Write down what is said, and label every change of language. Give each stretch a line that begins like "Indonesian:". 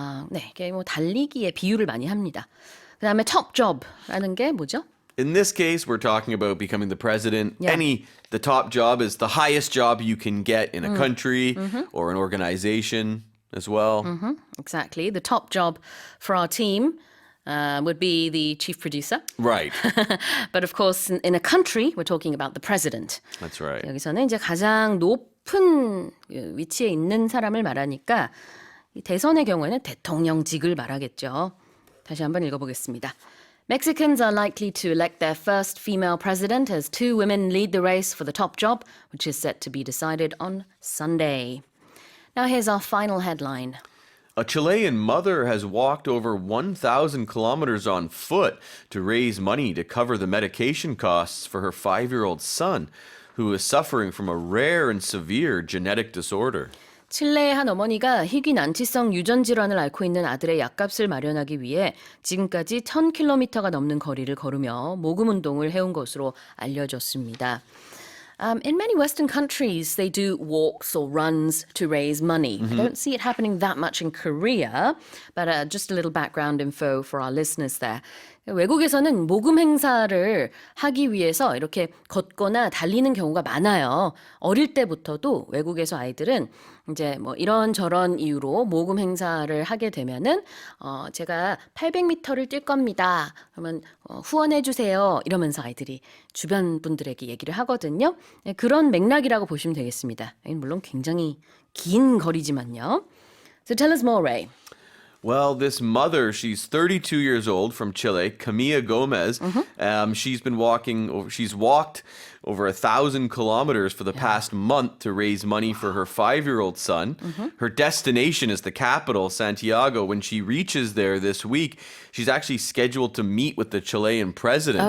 Korean: 네, 이게 뭐 달리기에 비유를 많이 합니다. 그다음에 top job라는 게 뭐죠?
English: In this case, we're talking about becoming the president. The top job is the highest job you can get in a country or an organization as well. Exactly. The top job for our team would be the chief producer. Right. But of course, in a country, we're talking about the president. That's right.
Korean: 여기서는 이제 가장 높은 위치에 있는 사람을 말하니까 이 대선의 경우에는 대통령직을 말하겠죠. 다시 한번 읽어보겠습니다.
English: Mexicans are likely to elect their first female president as 2 women lead the race for the top job, which is set to be decided on Sunday. Now here's our final headline. A Chilean mother has walked over 1,000 kilometers on foot to raise money to cover the medication costs for her 5-year-old son, who is suffering from a rare and severe genetic disorder.
Korean: 칠레의 한 어머니가 희귀 난치성 유전 질환을 앓고 있는 아들의 약값을 마련하기 위해 지금까지 1,000km가 넘는 거리를 걸으며 모금 운동을 해온 것으로 알려졌습니다.
English: In many Western countries, they do walks or runs to raise money. I don't see it happening that much in Korea, but just a little background info for our listeners there.
Korean: 외국에서는 모금 행사를 하기 위해서 이렇게 걷거나 달리는 경우가 많아요. 어릴 때부터도 외국에서 아이들은 이제 뭐 이런저런 이유로 모금 행사를 하게 되면은 제가 800m를 뛸 겁니다. 그러면 후원해 주세요. 이러면서 아이들이 주변 분들에게 얘기를 하거든요. 네, 그런 맥락이라고 보시면 되겠습니다. 물론 굉장히 긴 거리지만요.
English: So tell us more, Ray. Well, this mother, she's 32 years old from Chile, Camilla Gomez. She's walked over 1,000 kilometers for the past month to raise money for her 5-year-old son. Her destination is the capital, Santiago. When she reaches there this week, she's actually scheduled to meet with the Chilean president